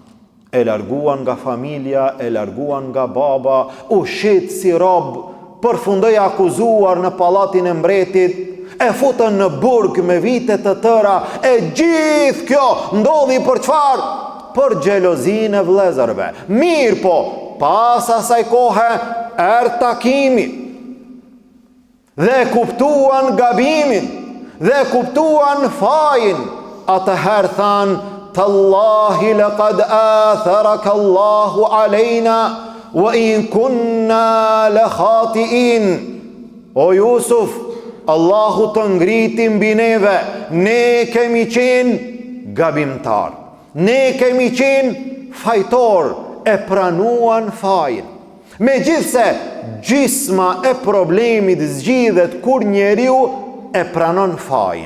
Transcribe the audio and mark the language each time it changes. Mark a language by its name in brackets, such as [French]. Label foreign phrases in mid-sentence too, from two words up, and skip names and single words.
[Albanian] E larguan nga familja, e larguan nga baba, u shit si rob, përfundoi akuzuar në pallatin e mbretit, e futën në burg me vite të tëra, e gjithë kjo ndodhi për çfarë? Për xhelozinë e vëllezërve. Mirë po, pas asaj kohe erdhi takimi. Dhe kuptuan gabimin, dhe kuptuan fajin. Atëherë thanë, [Arabic] تالله لقد آثرك الله علينا وإن كنا لخاطئين. [Albanian] O Jusuf, Allahu të ngriti mbi neve, ne kemi qenë gabimtar, ne kemi qenë fajtor, e pranuan fajin. Megjithse gjysma e problemit zgjidhet kur njeriu e pranon fajin.